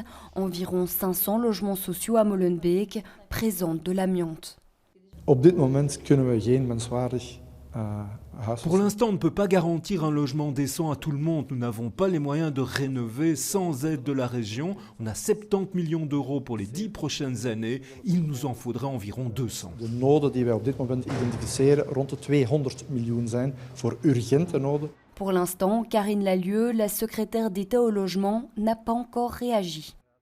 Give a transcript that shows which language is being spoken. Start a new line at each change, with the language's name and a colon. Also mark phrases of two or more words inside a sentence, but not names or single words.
French: Environ 500 logements sociaux à Molenbeek présentent de l'amiante. Pour l'instant, on ne peut pas garantir un logement décent à tout le monde. Nous n'avons pas les moyens de rénover sans aide de la région. On a 70 millions d'euros pour les 10 prochaines années. Il nous en faudrait environ 200.
Dutch: De noden die wij op dit moment identificeren rond de 200 miljoen zijn voor urgente noden.
French: Pour l'instant, Karine Lallieu, la secrétaire d'État au logement, n'a pas encore réagi.